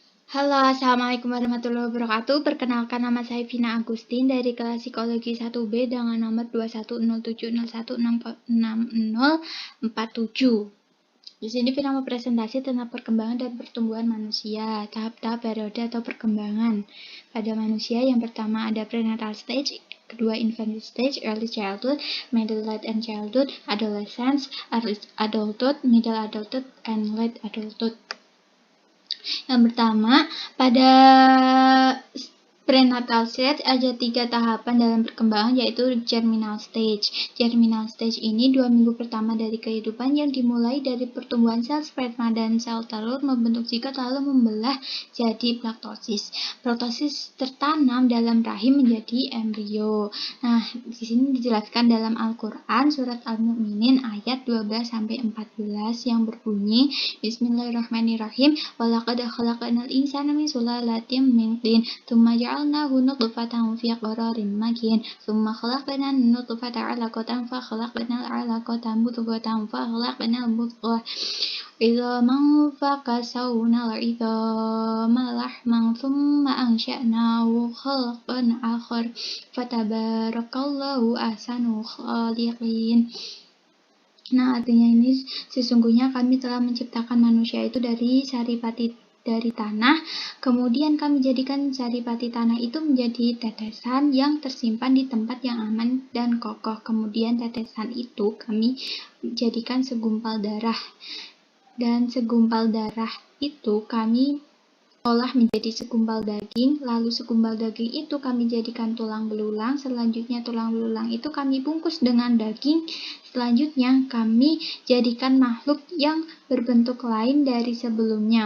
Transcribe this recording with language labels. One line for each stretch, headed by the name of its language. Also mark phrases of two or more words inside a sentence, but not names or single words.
Indonesian: Halo,
Arabic: السلام عليكم ورحمة الله وبركاته.
Indonesian: Perkenalkan, nama saya Vina Agustin dari kelas Psikologi 1B dengan nomor 21070166047. Di sini Vina mau presentasi tentang perkembangan dan pertumbuhan manusia, tahap-tahap periode atau perkembangan pada manusia. Yang pertama ada
English: prenatal stage, kedua infant stage, early childhood, middle late and childhood, adolescence, early adulthood, middle adulthood, and late adulthood.
Indonesian: Yang pertama, pada
English: prenatal stage
Indonesian: ada 3 tahapan dalam perkembangan, yaitu
English: germinal stage. Germinal stage
Indonesian: ini 2 minggu pertama dari kehidupan yang dimulai dari pertumbuhan sel sperma dan sel telur membentuk zigot lalu membelah jadi plaktosis. Plaktosis tertanam dalam rahim menjadi embrio. Nah, di sini dijelaskan dalam Al-Qur'an surat Al-Mu'minin ayat 12-14 yang berbunyi Bismillahirrahmanirrahim.
Arabic: ولقد خلقنا الإنسان من سلالة من طين، ثم جعلناه نطفة في قرار مكين، ثم خلقنا النطفة علقة فخلقنا العلقة مضغة فخلقنا المضغة عظاما فكسونا العظام لحما ثم أنشأناه خلقا آخر فتبارك الله أحسن الخالقين.
Indonesian: Nah, artinya ini sesungguhnya kami telah menciptakan manusia itu dari saripati dari tanah, kemudian kami jadikan saripati tanah itu menjadi tetesan yang tersimpan di tempat yang aman dan kokoh. Kemudian tetesan itu kami jadikan segumpal darah, dan segumpal darah itu kami olah menjadi segumpal daging, lalu segumpal daging itu kami jadikan tulang belulang, selanjutnya tulang belulang itu kami bungkus dengan daging, selanjutnya kami jadikan makhluk yang berbentuk lain dari sebelumnya.